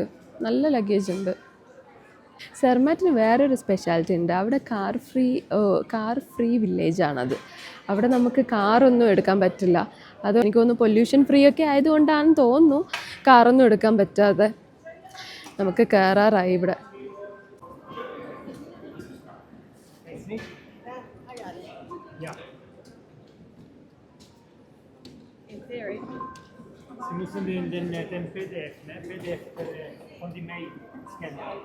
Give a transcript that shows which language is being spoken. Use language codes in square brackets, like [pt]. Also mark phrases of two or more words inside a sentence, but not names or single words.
[ml] നല്ല ലഗേജ് ഉണ്ട്. സെർമാറ്റിന് വേറൊരു സ്പെഷ്യാലിറ്റി ഉണ്ട്. അവിടെ [en] car free [ml] വില്ലേജാണത്. അവിടെ നമുക്ക് കാറൊന്നും എടുക്കാൻ പറ്റില്ല. അത് എനിക്ക് തോന്നുന്നു [en] pollution free [ml] ഒക്കെ ആയതുകൊണ്ടാണെന്ന് തോന്നുന്നു കാറൊന്നും എടുക്കാൻ പറ്റാതെ. നമുക്ക് കയറാറായി ഇവിടെ. [de] Sie müssen den PDF, ne? PDF von die Mail scannen.